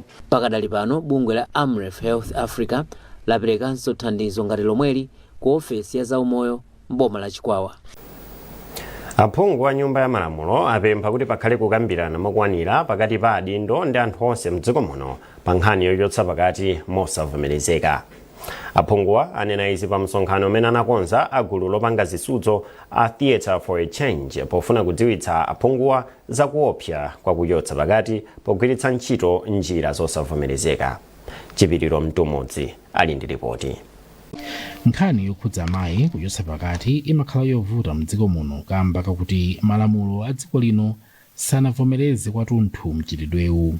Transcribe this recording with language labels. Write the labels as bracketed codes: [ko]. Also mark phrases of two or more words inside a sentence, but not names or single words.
[ny] Pakadali pano bungwe la Amref Health Africa laperekanso thandizo ngati lomweli ku ofesi ya zaumoyo m'boma la Chikwawa. Aphungu wa nyumba ya malamulo apempha kuti pakhale kukambirana mokwanira pakati pa adindo ndi anthu onse mdziko muno pa nkhani yochotsa pakati mosavomerezeka. Aphunguwa anena izi pa msonkhano umene anakonza agulu lopanga zisudzo a Theatre for a Change pofuna kudziwitsa aphunguwa zakuopsa kwa kuchotsa pakati pogwiritsa ntchito njira zosavomerezeka. Chipiriro Mtumudzi ali ndi ripoti. Nkhani yokhudza amayi kuchotsa pakati imakhala yovuta mdziko muno kamba kakuti malamulo a dziko lino sanavomereze kwathunthu mchitidwewu.